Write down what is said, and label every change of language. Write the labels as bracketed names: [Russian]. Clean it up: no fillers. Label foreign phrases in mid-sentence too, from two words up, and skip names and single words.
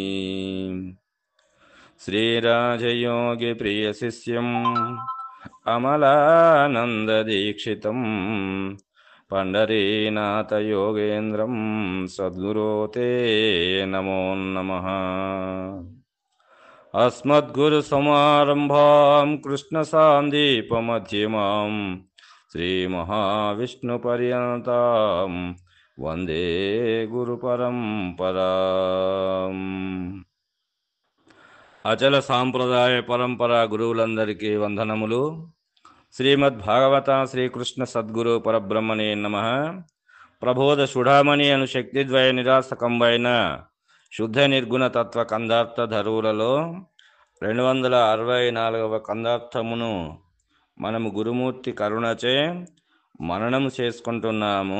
[Sanskrit] श्रीराजयोगी प्रियशिष्यम् अमलानन्ददीक्षितं पंडरीनाथयोगेन्द्रं सद्गुरो ते नमो नमः। अस्मद्गुरुसमारम्भां कृष्णसान्दीपमध्यमां श्रीमहाविष्णुपर्यन्तां वन्दे गुरुपरम्पराम्। [Telugu] అచల సాంప్రదాయ పరంపర గురువులందరికీ వందనములు. [Sanskrit] శ్రీమద్భాగవత శ్రీకృష్ణ సద్గురు పరబ్రహ్మణే నమః. [Telugu] ప్రబోధ చూడామణి అను శక్తిద్వయ నిరాసకంబైన శుద్ధ నిర్గుణ తత్వ కందార్థ ధరువులలో 264వ కందార్థమును మనము గురుమూర్తి కరుణచే మననము చేసుకుంటున్నాము.